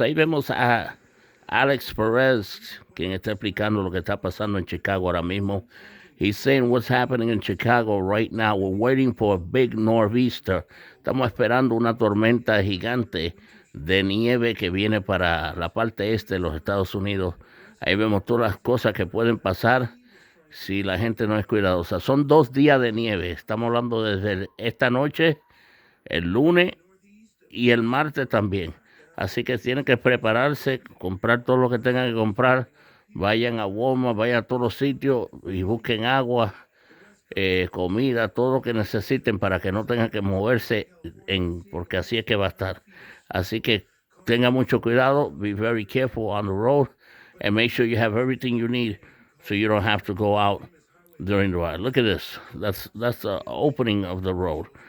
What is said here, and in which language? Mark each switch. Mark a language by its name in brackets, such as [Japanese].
[Spanish] Ahí vemos a Alex Perez, quien está explicando lo que está pasando en Chicago ahora mismo. [English] He's saying what's happening in Chicago right now. We're waiting for a big nor'easter. [Spanish] Estamos esperando una tormenta gigante de nieve que viene para la parte este de los Estados Unidos. Ahí vemos todas las cosas que pueden pasar si la gente no es cuidadosa. Son 2 días de nieve. Estamos hablando desde esta noche, el lunes y el martes también. Así que tienen que prepararse, comprar todo lo que tengan que comprar. Vayan a Walmart, vayan a todos los sitios y busquen agua, comida, todo lo que necesiten para que no tengan que moverse, porque así es que va a estar. Así que tengan mucho cuidado, [English] be very careful on the road, and make sure you have everything you need so you don't have to go out during the ride. Look at this. That's the opening of the road.